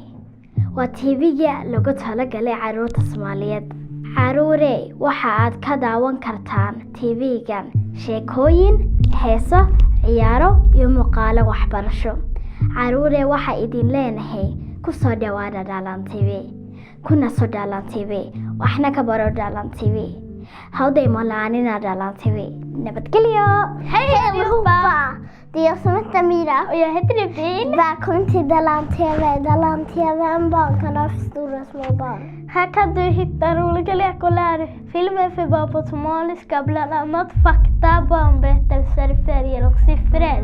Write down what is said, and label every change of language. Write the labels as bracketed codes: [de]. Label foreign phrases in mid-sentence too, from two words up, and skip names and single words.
[so] waa TV-ga lagu talagalay caruurta Soomaaliyeed caruurey waxa aad ka daawan kartaan TV-gan sheekooyin heeso ciyaaro iyo muuqaalo waxbarasho caruurey waxa idin leenahay ku soo dhawaada Dalan TV kuna soo Dalan TV waxna ka baro Dalan TV hawday malaanina Dalan TV nabadgelyo [sv] Hej allihopa! Det är jag som heter Mira. och jag heter Evin. Välkommen till Dalan TV. Dalan TV är en barnkanal för stora och små barn. Här kan du hitta roliga lek- och lärfilmer för barn på somaliska, bland annat fakta, barnberättelser, färger och siffror.